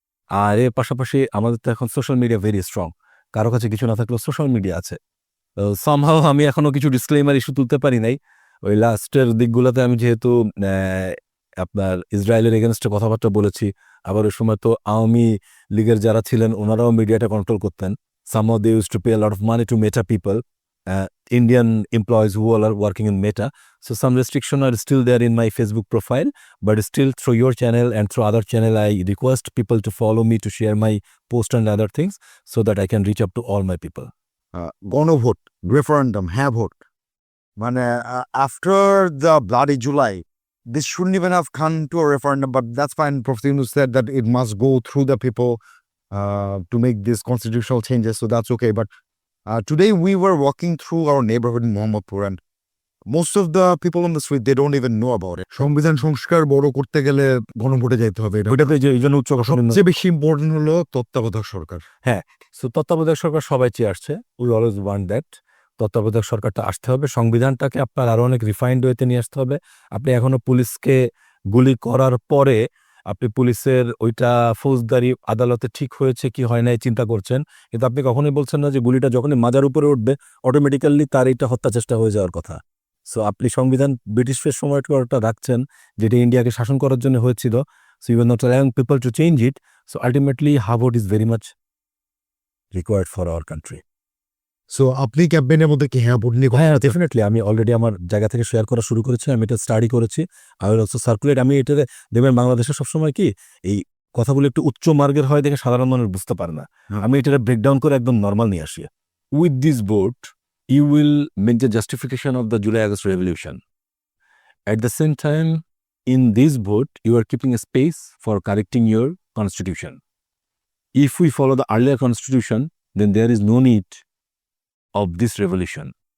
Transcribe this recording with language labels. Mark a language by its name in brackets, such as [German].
[Bangla] আর এর পাশাপাশি আমাদের তো এখন সোশ্যাল মিডিয়া ভেরি স্ট্রং, কারো কাছে কিছু না থাকলেও সোশ্যাল মিডিয়া আছে। সামহাও আমি এখনো কিছু ডিসক্লেমার ইস্যু তুলতে পারি নাই। ওই লাস্টের দিকগুলোতে আমি যেহেতু আপনার ইসরায়েলের এগেনস্টে কথাবার্তা বলেছি, আবার ওই সময় তো আওয়ামী লীগের যারা ছিলেন ওনারাও মিডিয়াটা কন্ট্রোল করতেন। [English] Somehow they used to pay a lot of money to Meta people, Indian employees who all are working in Meta. So some restriction are still there in my Facebook profile, but still through your channel and through other channel, I request people to follow me, to share my post and other things so that I can reach up to all my people. গণভোট, referendum, [Bangla] হ্যাঁ vote, মানে [English] after the bloody July, this shouldn't even have come to a referendum, but that's fine. Professor Yunus said that it must go through the people to make these constitutional changes, so that's okay. But today we were walking through our neighborhood in Mohammadpur, and most of the people on the street, they don't even know about it. [Bangla] সংবিধান সংস্কার বড় করতে গেলে গণভোটে যেতে হবে, ওইটাতে যে এই জন্য উচ্চ সবচেয়ে বেশি ইম্পর্টেন্ট হলো তত্ত্বাবধায়ক সরকার। হ্যাঁ, সো তত্ত্বাবধায়ক সরকার সবাই চেয়ে আসছে, [English] We always want that. [Bangla] তত্ত্বাবধায়ক সরকারটা আসতে হবে, সংবিধানটাকে আপনার আরো অনেক রিফাইন্ড ওয়েতে নিয়ে আসতে হবে। আপনি এখনো পুলিশকে গুলি করার পরে আপনি পুলিশের ওইটা ফৌজদারি আদালতে ঠিক হয়েছে কি হয় নাই চিন্তা করছেন, কিন্তু আপনি কখনোই বলছেন না যে গুলিটা যখনই মাজার উপরে উঠবে অটোমেটিক্যালি তার এটা হত্যা চেষ্টা হয়ে যাওয়ার কথা। সো আপনি সংবিধান ব্রিটিশের সময়টা রাখছেন, যেটা ইন্ডিয়াকে শাসন করার জন্য হয়েছিল। [English] So you are not allowing people to change it. So ultimately half vote is very much required for our country. [Bangla] So আপনি ক্যাম্পেইনের মধ্যে কি হ্যাঁ ভোট নিয়ে? হ্যাঁ, ডেফিনেটলি আমি অলরেডি আমার জায়গা থেকে শেয়ার করা শুরু করেছি, আমি এটা স্টাডি করেছি। [English] I will also circulate. [Bangla] আমি এটাতে দেখবেন বাংলাদেশে সবসময় কি এই কথাগুলো একটু উচ্চ মার্গের হয় দেখে সাধারণ মানুষ বুঝতে পারে না। আমি এটা ব্রেকডাউন করে একদম নর্মাল নিয়ে আসি। [English] With this vote you will make the justification of the July August revolution. At the same time, in this vote, you are keeping a space for correcting your constitution. If we follow the earlier constitution, then there is no need of this revolution.